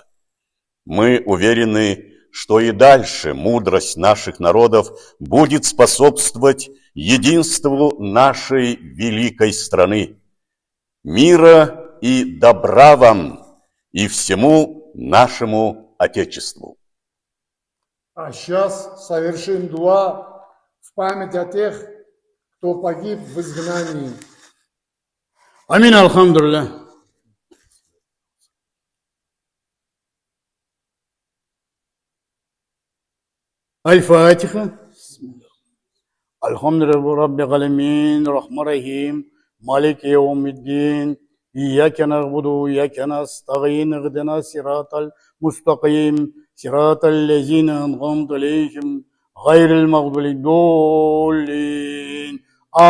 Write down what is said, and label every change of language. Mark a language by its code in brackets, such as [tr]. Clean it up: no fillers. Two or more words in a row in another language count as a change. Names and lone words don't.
[ru] Мы уверены, что и дальше мудрость наших народов будет способствовать единству нашей великой страны. Мира и добра вам и всему нашему Отечеству. А сейчас совершим дуа в память о тех, кто погиб в изгнании. [ar] آمين، الحمد لله. الفاتحة. الحمد لله، رب العالمين، رحمن رحيم، مالك يوم الدين، إياك نعبد، إياك نستعين، اهدنا الصراط المستقيم، صراط الذين أنعمت عليهم، غير المغضوب عليهم.